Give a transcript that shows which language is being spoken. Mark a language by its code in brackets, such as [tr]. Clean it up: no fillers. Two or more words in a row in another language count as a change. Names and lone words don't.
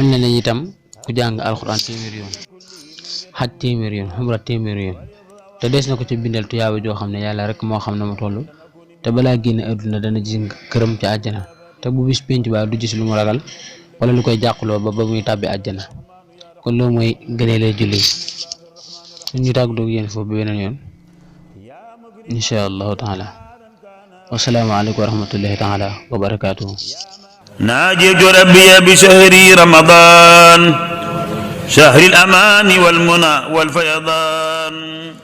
[wo] na ni itam ku jàng alxuraan téeméer yoon xaj téeméer yoon xumra téeméer yoon te des na ko ca bindal tuyaaba joo xam ne yàlla rek moo xam ne mu toll te balaa génn àdduna dana gis këram ci àjjana te bu bis penc baa du gis lu mu ragal wala lu koy jàquloo ba muy tàbbi àjjana kon loolu mooy gëneelee julli ñu tàgg doog yéen foofu ba beneen yoon [ar] إن شاء الله تعالى والسلام عليكم ورحمة الله تعالى وبركاته. ناجيت ربي بشهر رمضان شهر الأمان والمنى والفيضان.